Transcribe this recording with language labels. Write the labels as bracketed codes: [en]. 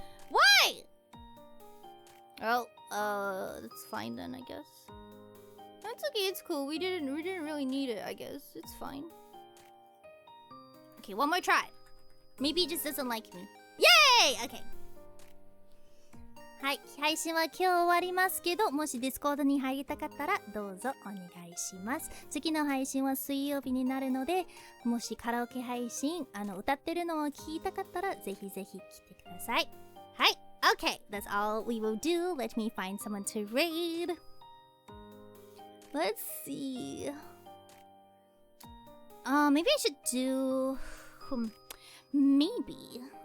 [en] Why? Oh, that's fine then, I guess. That's okay, it's cool. We didn't really need it, I guess. It's fine. Okay, one more try. Maybe it just doesn't like me. Yay! Okay. [ja] はい、配信は今日終わりますけど、もし Discord に入りたかったらどうぞお願いします。次の配信は水曜日になるので、もしカラオケ配信、歌ってるのを聞いたかったらぜひぜひ来てください。 [en] はい、okay, that's all we will do. Let me find someone to raid. Let's see. Maybe I should do... maybe.